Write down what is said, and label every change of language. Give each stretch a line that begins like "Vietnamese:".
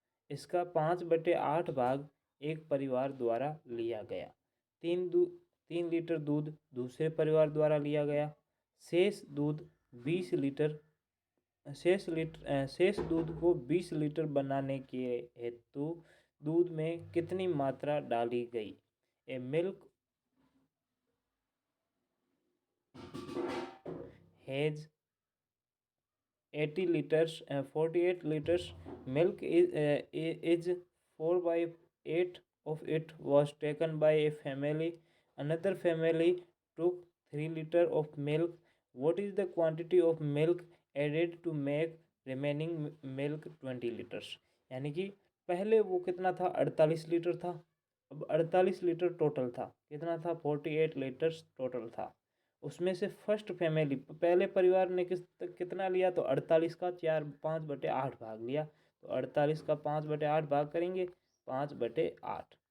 Hindi: इसका 5/8 भाग एक परिवार द्वारा लिया गया। 3 लीटर दूध दूसरे परिवार द्वारा लिया गया। शेष दूध 20 लीटर शेष दूध को 20 लीटर बनाने के हेतु दूध में कितनी मात्रा डाली गई?
English: A milk has 80 liters 48 liters milk is 4/8 of it was taken by a family. Another family took 3 liter of milk. What is the quantity of milk added to make remaining milk 20 liters?
Hindi: यानी कि पहले वो कितना था, 48 litre था। अब 48 litre total था, कितना था, 48 लीटर्स टोटल था। उसमें से
English: first family,
Hindi: पहले परिवार ने कितना लिया, तो 48 का 5/8 भाग लिया। तो 48 का 5/8 भाग करेंगे, 5/8।